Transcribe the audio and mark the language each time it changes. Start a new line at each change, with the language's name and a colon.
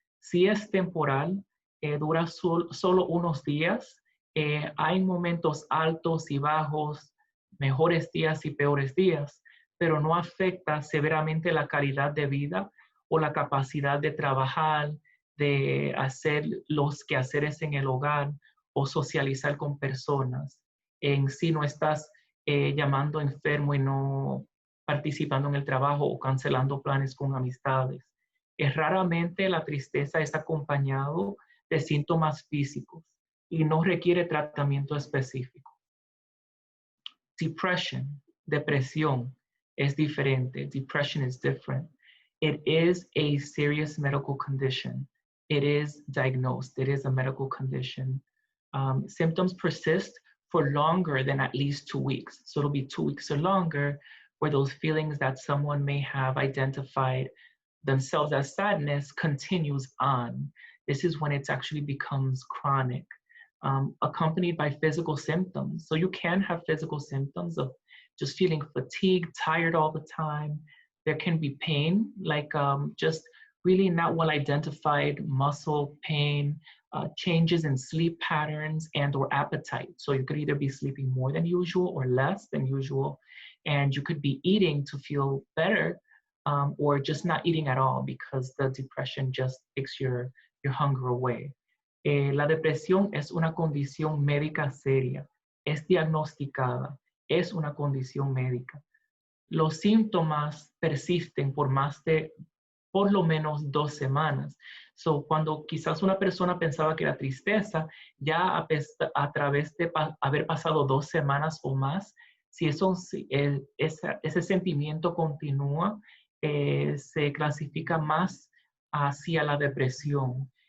Spanish: Si es temporal, dura solo unos días, hay momentos altos y bajos, mejores días y peores días, pero no afecta severamente la calidad de vida o la capacidad de trabajar, de hacer los quehaceres en el hogar o socializar con personas. En sí no estás llamando enfermo y no participando en el trabajo o cancelando planes con amistades. Raramente la tristeza es acompañado de síntomas físicos y no requiere tratamiento específico. Depression, depresión, es diferente.
English: Depression is different. It is a serious medical condition. It is diagnosed. It is a medical condition. Symptoms persist for longer than at least 2 weeks. So it'll be 2 weeks or longer where those feelings that someone may have identified themselves as sadness continues on. This is when it actually becomes chronic. Accompanied by physical symptoms. So you can have physical symptoms of just feeling fatigued, tired all the time. There can be pain, like just really not well identified muscle pain, changes in sleep patterns and or appetite. So you could either be sleeping more than usual or less than usual, and you could be eating to feel better or just not eating at all because the depression just takes your hunger away.
Spanish: La depresión es una condición médica seria, es diagnosticada, es una condición médica. Los síntomas persisten por lo menos 2 semanas. So, cuando quizás una persona pensaba que era tristeza, ya a través de haber pasado 2 semanas o más, si ese sentimiento continúa, se clasifica más hacia la depresión.